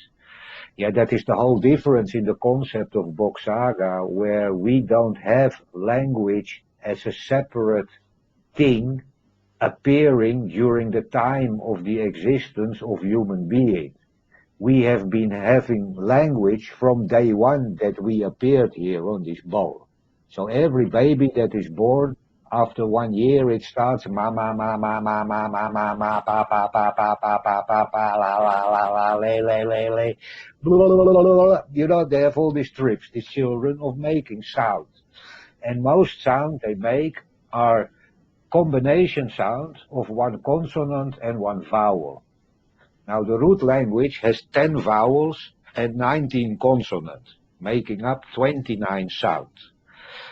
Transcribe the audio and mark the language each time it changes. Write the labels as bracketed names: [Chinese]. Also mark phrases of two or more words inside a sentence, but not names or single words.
[English] Yeah, that is the whole difference in the concept of Bock Saga, where we don't have language as a separate thing appearing during the time of the existence of human beings. We have been having language from day one that we appeared here on this ball. So every baby that is born, after 1 year, it starts ma ma ma ma ma ma ma ma ma pa pa pa pa pa pa pa pa la la la la le le le le, blah, blah, blah, blah, blah. You know, they have all these trips, these children, of making sound. And most sound they make are combination sounds of one consonant and one vowel. Now the root language has 10 vowels and 19 consonants, making up 29 sounds.